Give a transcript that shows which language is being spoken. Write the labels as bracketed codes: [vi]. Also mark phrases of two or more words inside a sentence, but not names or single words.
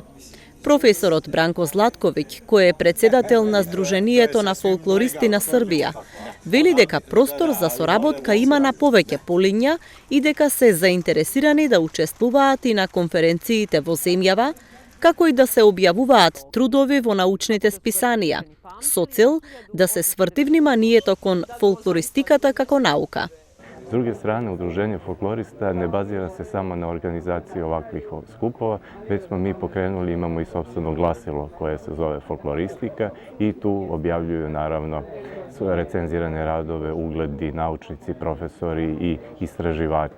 [mk] Професорот Бранко Златковиќ, кој е председател на Сдруженијето на фолклористи на Србија, вели дека простор за соработка има на повеќе полиња и дека се заинтересирани да учествуваат и на конференциите во земјава, како и да се објавуваат трудови во научните списанија, со цел да се сврти вниманието кон фолклористиката како наука. [sr] S druge strane, Udruženje folklorista ne bazira se samo na organizaciji ovakvih skupova, već smo mi pokrenuli, imamo i sopstveno glasilo koje se zove Folkloristika i tu objavljuju naravno recenzirane radove, ugledni naučnici, profesori i istraživači.